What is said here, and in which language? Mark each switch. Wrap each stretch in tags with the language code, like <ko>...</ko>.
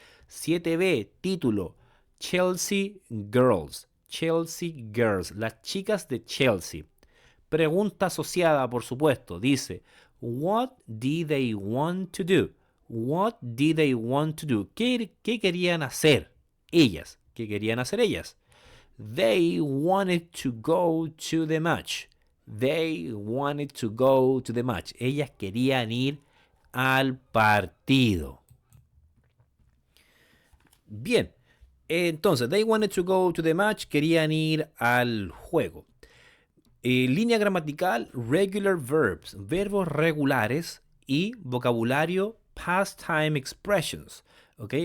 <es>7B, título, Chelsea Girls. Chelsea Girls, las chicas de Chelsea. Pregunta asociada, por supuesto, dice,</es> <en>What did they want to do? What did they want to do?</en> <es>¿Qué querían hacer ellas? ¿Qué querían hacer ellas?</es> <en>They wanted to go to the match. They wanted to go to the match.</en> <es>Ellas querían ir al partido. Bien, entonces,</es> <en>they wanted to go to the match,</en> <es>querían ir al juego. Línea gramatical, regular verbs, verbos regulares y vocabulario, past time expressions, ¿ok?</es>